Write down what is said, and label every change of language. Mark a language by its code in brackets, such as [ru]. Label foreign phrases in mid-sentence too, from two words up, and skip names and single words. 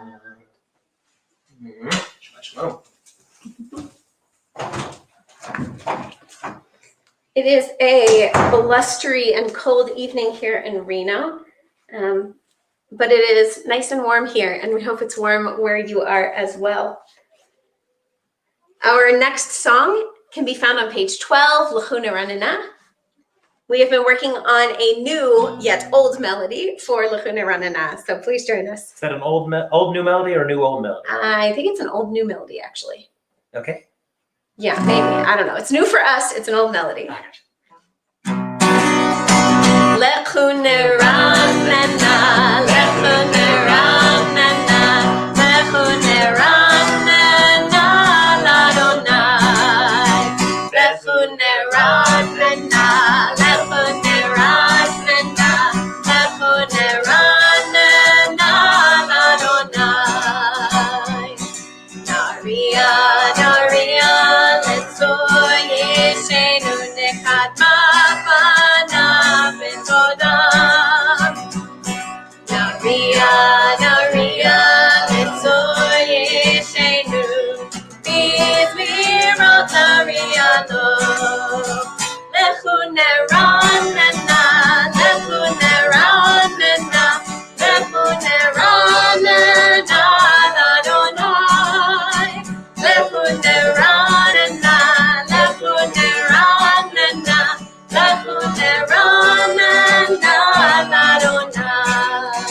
[he] שבת שלום. [en] It is a blustery and cold evening here in Reno, but it is nice and warm here, and we hope it's warm where you are as well. Our next song can be found on page 12, [he] לכו נרננה. [en] We have been working on a new yet old melody for [he] לכו נרננה, [en] so please join us. Is that an old new melody or new old melody? I think it's an old new melody, actually. Okay. Yeah, maybe. I don't know. It's new for us. It's an old melody. [he] לכו נרננה, לכו נרננה, לכו נרננה לאדני. לכו נרננה, לכו נרננה, לכו נרננה לאדני. נריעה, נריעה, לצור ישענו נקדמה פניו בתודם. נריעה, נריעה, לצור ישענו בזמירות נריע לו. לכו נרננה, לכו נרננה, לכו נרננה לאדני. לכו נרננה, לכו נרננה, לכו נרננה לאדני.